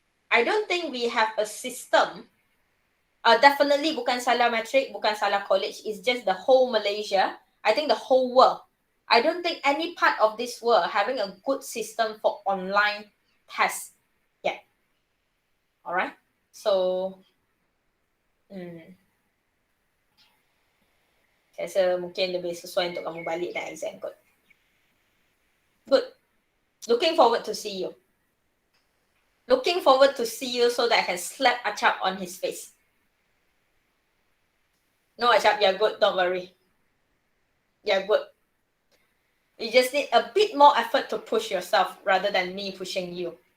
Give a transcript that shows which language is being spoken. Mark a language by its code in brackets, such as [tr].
[en] I don't think we have a system. Definitely [ms] bukan salah matric, bukan salah college. [en] It's just the whole Malaysia. I think the whole world. I don't think any part of this world having a good system for online tests yet. Alright. [ms] So, saya rasa mungkin lebih sesuai untuk kamu balik dan exam kot. [en] Good. Looking forward to see you. Looking forward to see you so that I can slap Achap on his face. No, Achap, you're good. Don't worry. You're good. You just need a bit more effort to push yourself rather than me pushing you.